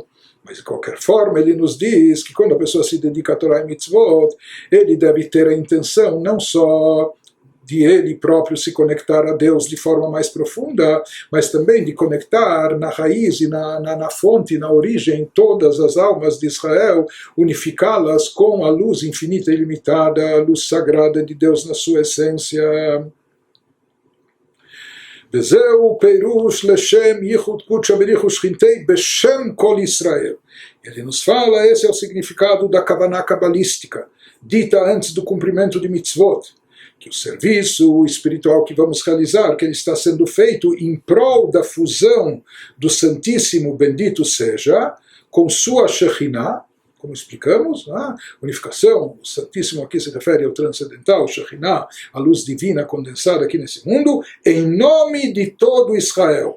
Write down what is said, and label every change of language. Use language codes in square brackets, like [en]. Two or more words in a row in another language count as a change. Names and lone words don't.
[pt] Mas, de qualquer forma, ele nos diz que quando a pessoa se dedica a Torá e Mitzvot, ele deve ter a intenção não só de ele próprio se conectar a Deus de forma mais profunda, mas também de conectar na raiz e na fonte, na origem, todas as almas de Israel, unificá-las com a luz infinita e ilimitada, a luz sagrada de Deus na sua essência. [he] וזהו פירוש לשם ייחוד [arc] קודשא בריחו שכינתי [he] בשם כל ישראל. [pt] Ele nos fala, esse é o significado da kavaná cabalística, dita antes do cumprimento de mitzvot, que o serviço espiritual que vamos realizar, que ele está sendo feito em prol da fusão do Santíssimo, bendito seja, com sua Shekhinah, como explicamos, a unificação, o Santíssimo aqui se refere ao transcendental, Shekhinah, a luz divina condensada aqui nesse mundo, em nome de todo Israel.